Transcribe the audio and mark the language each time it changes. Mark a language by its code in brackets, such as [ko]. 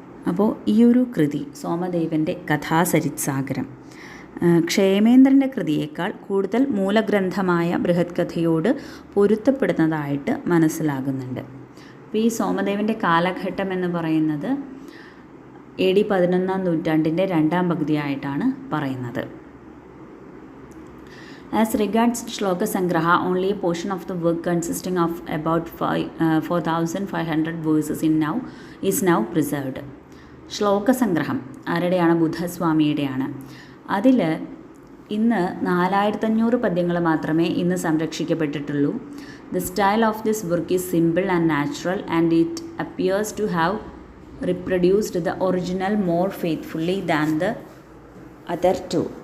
[ml] അപ്പോൾ ഈ ഒരു കൃതി സോമദേവൻ്റെ കഥാസരിത് സാഗരം ക്ഷേമേന്ദ്രൻ്റെ കൃതിയേക്കാൾ കൂടുതൽ മൂലഗ്രന്ഥമായ ബൃഹത് കഥയോട് പൊരുത്തപ്പെടുന്നതായിട്ട് മനസ്സിലാകുന്നുണ്ട്. അപ്പോൾ ഈ സോമദേവൻ്റെ കാലഘട്ടം എന്ന് പറയുന്നത് AD 11ാം നൂറ്റാണ്ടിൻ്റെ 2ാം പകുതിയായിട്ടാണ് പറയുന്നത്. [en] As regards Shloka Sangraha, only a portion of the work consisting of about 4,500 verses is now preserved. [ml] ശ്ലോക സംഗ്രഹം ആരുടെയാണ്? ബുധസ്വാമിയുടെയാണ്. അതിൽ ഇന്ന് 4,500 പദ്യങ്ങൾ മാത്രമേ ഇന്ന് സംരക്ഷിക്കപ്പെട്ടിട്ടുള്ളൂ. [en] The style of this work is simple and natural and it appears to have reproduced the original more faithfully than the other two.